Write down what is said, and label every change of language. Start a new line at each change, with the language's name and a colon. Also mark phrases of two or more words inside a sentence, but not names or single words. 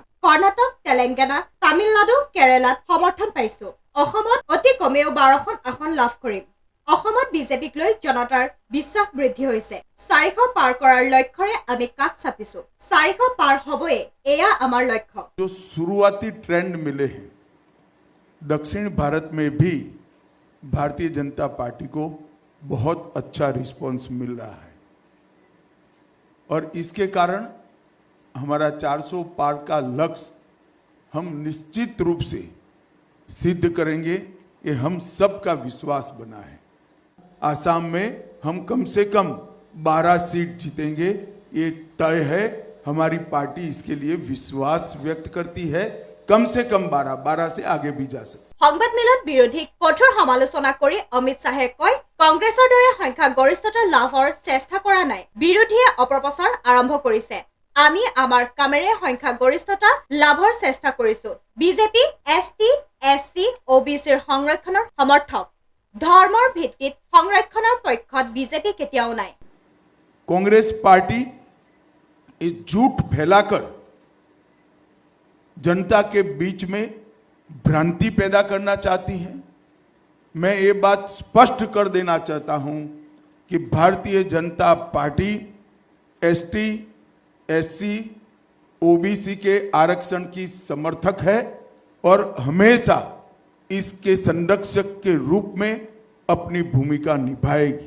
Assamese: কৰ্ণাটক, তেলেংগানা, তামিলনাডু, কেৰালাত সমৰ্থন পাইছো। অসমত অতি কমেও 12খন আসন লাভ কৰিম। অসমত বিজেপিক লৈ জনতাৰ বিশ্বাস বৃদ্ধি হৈছে। 400 পাৰ কৰাৰ লক্ষ্যৰে আমি কাষ চাপিছো। 400 পাৰ হবয়ে, এয়া আমাৰ লক্ষ্য।
Hindi: जो शुरुआती ट्रेंड मिले हैं दक्षिण भारत में भी भारतीय जनता पार्टी को बहुत अच्छा रिस्पॉन्स मिल रहा है और इसके कारण हमारा 400 पार का लक्ष्य हम निश्चित रूप से सिद्ध करेंगे। ये हम सबका विश्वास बना है। आसाम में हम कम से कम 12 सीट जीतेंगे, ये तय है। हमारी पार्टी इसके लिए विश्वास व्यक्त करती है। कम से कम 12 से आगे भी जा सकते।
Assamese: সংবাদমেলত বিৰোধীক কঠোৰ সমালোচনা কৰি অমিত শ্বাহে কয় কংগ্ৰেছৰ দৰে সংখ্যাগৰিষ্ঠতা লাভৰ চেষ্টা কৰা নাই, বিৰোধীয়ে অপপ্ৰচাৰ আৰম্ভ কৰিছে। আমি আমাৰ কামেৰে সংখ্যাগৰিষ্ঠতা লাভৰ চেষ্টা কৰিছো। বিজেপি ST, SC, OBCৰ সংৰক্ষণৰ সমৰ্থক। ধৰ্মৰ ভিত্তিত সংৰক্ষণৰ পক্ষত বিজেপি কেতিয়াও নাই।
Hindi: कांग्रेस पार्टी ये झूठ फैलाकर जनता के बीच में भ्रांति पैदा करना चाहती है। मैं ये बात स्पष्ट कर देना चाहता हूं कि भारतीय जनता पार्टी ST, SC, OBC के आरक्षण की समर्थक है और हमेशा इसके संरक्षक के रूप में अपनी भूमिका निभाएगी।